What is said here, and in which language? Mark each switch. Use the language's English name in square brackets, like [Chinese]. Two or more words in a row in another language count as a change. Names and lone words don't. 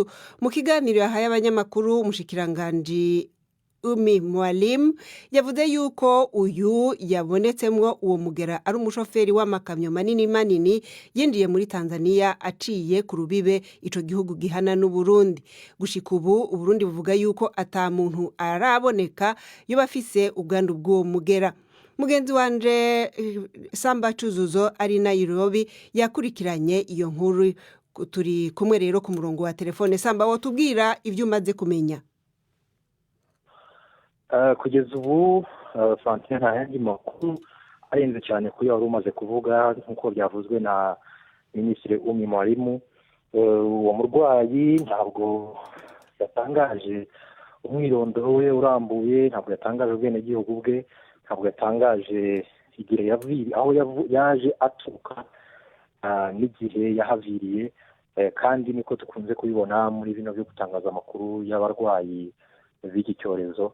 [Rundi] Mu kiganiro yahaye abanyamakuru, umushikiranganje Umi Mwalimu yavuze yuko uyu yabonetsemwo uwo mugera ari umushoferi w'amakamyo manini yinjiye muri Tanzania aciye ku rubibe ico gihugu gihana n'u Burundi. Gushika ubu Uburundi buvuga yuko ata muntu araboneka yo bafise ubwandu bw'uwo mugera. Mugenzi wanje Samba Cuzuzo ari Nairobi yakurikiranye iyo nkuru turi kumwe rero ku murongo wa telefone. Samba, wotubwira ibyo umaze kumenya? [Kinyarwanda] Kugeza ubu Fantine nta yandi makuru arenze cyane kuri wari umaze kuvuga nk'uko byavuzwe na Minisitiri Umi Mwalimu. Uwo murwayi ntabwo yatangaje umwirondoro we urambuye, ntabwo yatangaje ubwenegihugu bwe, ntabwo yatangaje igihe aho yaje aturuka n'igihe yahaviriye, kandi niko dukunze kubibona muri bino byo gutangaza amakuru y'abarwayi b'iki cyorezo.